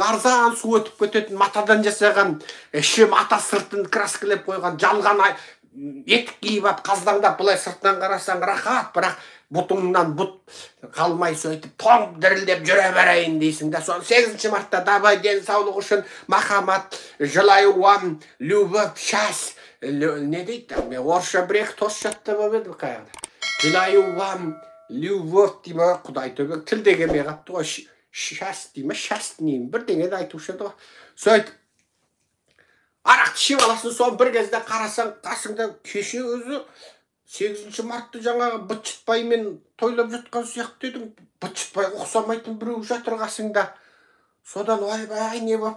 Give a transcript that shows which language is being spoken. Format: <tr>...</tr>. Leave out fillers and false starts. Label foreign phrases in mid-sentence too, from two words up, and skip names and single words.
<kk>арзан су өтіп кететін матадан жасаған іші мата сыртын краскілеп қойған жалған етік киіп алып қаздаңдап былай сыртынан қарасаң рахат бірақ бұтыңнан бұт қалмай сөйтіп тоң дірілдеп жүре берейін дейсің да соны 8 мартта давай денсаулық үшін махаббат</kk> <ru>желаю вам любовь счастье</ru> <kk>не дейді мен орысша бір-екі тост жаттап алып едім қаяқта</kk> <ru>желаю вам любовь</ru> <kk>дей ма құдай төбе тілде келмей қалыпты ғой счастье дей ма счастье бірдеңені айтушы еді ғой сөйтіп арақты ішіп аласың соны бір кезде қарасаң қасыңда кеше өзі 8 мартты жаңағы бытшытбаймен тойлап жатқан сияқты едің бытшытбайға ұқсамайтын біреу жатыр қасыңда содан ойбай не болып</kk>